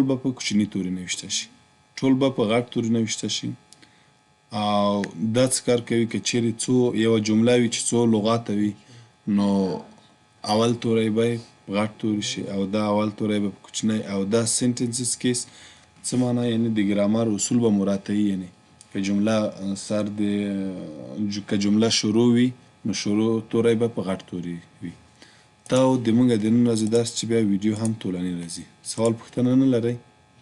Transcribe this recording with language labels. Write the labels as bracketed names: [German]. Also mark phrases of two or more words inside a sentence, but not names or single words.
[Pashto] به په کوچني توري نوشته شي ټول به په غټ توري نوشته شي او دا څه کار کوي که چیرې یوه جمله وي چې څو لغاته وي نو اول توری به غټ توری شي او دا اول توری به کوچنی او دا [English] sentence case [Pashto] څه معنا یعنی د ګرامر اصول به مراعاتوي یعنی که جمله که جمله شروع وي نو شروع توری به په غټ توری وي دا د موږ د نن ورځې درس چې بیا ویډیو هم طولاني راځي سوال پوښتنه نه لرئ